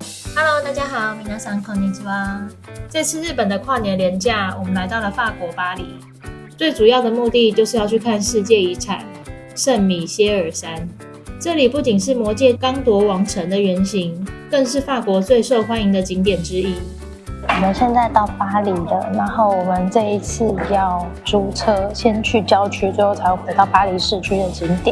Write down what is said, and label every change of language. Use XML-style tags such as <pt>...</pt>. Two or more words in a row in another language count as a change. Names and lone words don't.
<zh>Hello，大家好，</zh> <ja>皆さんこんにちは。</ja> <zh>这次日本的跨年连假，我们来到了法国巴黎，最主要的目的就是要去看世界遗产圣米歇尔山。这里不仅是魔戒刚铎王城的原型，更是法国最受欢迎的景点之一。我们现在到巴黎了，然后我们这一次要租车，先去郊区，最后才会回到巴黎市区的景点。</zh>